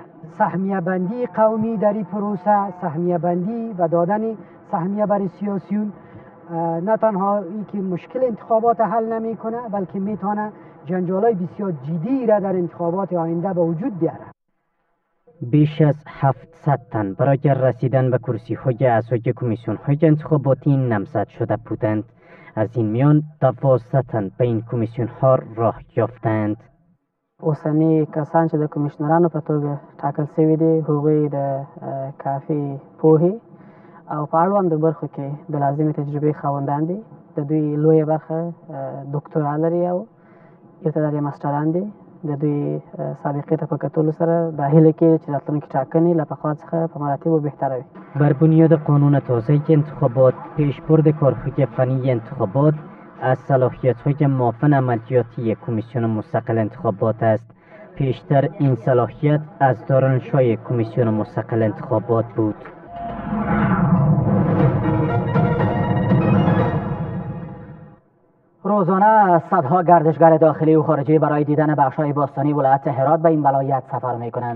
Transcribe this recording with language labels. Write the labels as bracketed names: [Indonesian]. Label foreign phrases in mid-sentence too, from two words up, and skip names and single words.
[Persian] سهمیه بندی قومی در این پروسه، سهمیه بندی و دادن سهمیه برای سیاسیون نه تنها این که مشکل انتخابات حل نمیکنه، بلکه میتونه جنجالای بسیار جدی را در انتخابات آینده به وجود بیاره. بیش از 700 تن برای رسیدن به کرسی‌های اعضای کمیسیون‌های انتخاباتی نامزد شده بودند. از این میان 12 تن به این کمیسیون‌ها راه یافتند. [Pashto] اوسنی کسان چې د کمیشنرانو په توګه ټاکل شوي دي هغوی د کافي پوهې او په اړوندو برخو کې د لازمې تجربې خاوندان دي. د دوی لویه برخه دکترا لري او یو تعداد یې ماسټران دي. د دوی سابقې ته په کتلو سره دا هیله کېږي چې راتلونکي ټاکنې له پخوا څخه په مراتبو بهتره وي. [Persian] بر بنیاد قانون تازه انتخابات، پیشبرد کارهای فنی انتخابات از صلاحیت‌های معاون عملیاتی کمیسیون مستقل انتخابات است. پیشتر این صلاحیت از دارالانشای کمیسیون مستقل انتخابات بود. روزانه صدها گردشگر داخلی و خارجی برای دیدن بخش‌های باستانی ولایت هرات به این ولایت سفر می‌کنند.